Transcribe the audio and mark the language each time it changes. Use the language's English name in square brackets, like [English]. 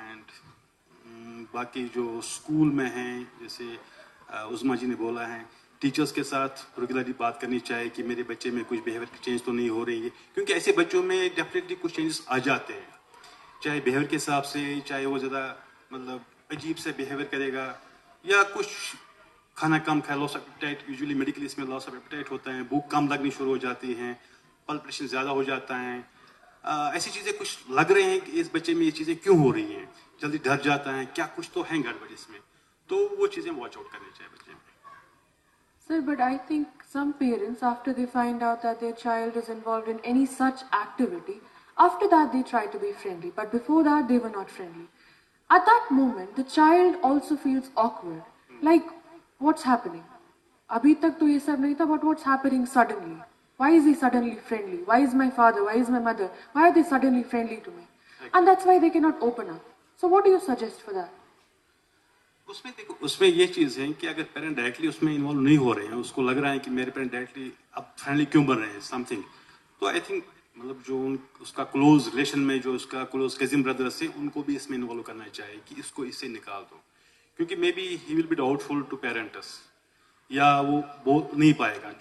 [Hindi] And बाकी जो school में है जैसे उज़मा जी ने बोला है, टीचर्स के साथ रेगुलरली बात करनी चाहिए कि मेरे बच्चे में कुछ बिहेवियर चेंज तो नहीं हो रही है, क्योंकि ऐसे बच्चों में डेफिनेटली कुछ चेंजेस आ जाते हैं, चाहे बिहेवियर के हिसाब से, चाहे वो ज़्यादा मतलब अजीब से बिहेवियर करेगा या कुछ खाना कम खाए, [English] loss of appetite, [Hindi] usually medical इसमें लॉस ऑफ एपेटाइट होता है, भूख कम लगनी शुरू हो जाती है, पल्पिटेशन ज़्यादा हो जाता है. ऐसी चीज़ें कुछ लग रहे हैं कि इस बच्चे में ये चीज़ें क्यों हो रही हैं, जल्दी डर जाता है, क्या कुछ तो है गड़बड़ इसमें, तो वो चीज़ें वॉच आउट करनी चाहिए बच्चे में. [English] Sir, but I think some parents, after they find out that their child is involved in any such activity, after that they try to be friendly, but before that they were not friendly. At that moment, the child also feels awkward. Like, what's happening? [Hindi] Abhi tak to ye sab nahi tha, [English] but what's happening suddenly? Why is he suddenly friendly? Why is my father? Why is my mother? Why are they suddenly friendly to me? And that's why they cannot open up. So what do you suggest for that? [Hindi] उसमें देखो, उसमें ये चीज़ है कि अगर parent directly उसमें involve नहीं हो रहे हैं, उसको लग रहा है कि मेरे पेरेंट डायरेक्टली अब फ्रेंडली क्यों बन रहे हैं समथिंग, तो [English] I think [Hindi] मतलब जो उसका क्लोज रिलेशन में जो उसका क्लोज कजिन ब्रदर्स है उनको भी इसमें इन्वॉल्व करना चाहिए कि इसको इससे निकाल दो, क्योंकि [English] maybe he will be doubtful to parents, [Hindi] या वो बोल नहीं पाएगा.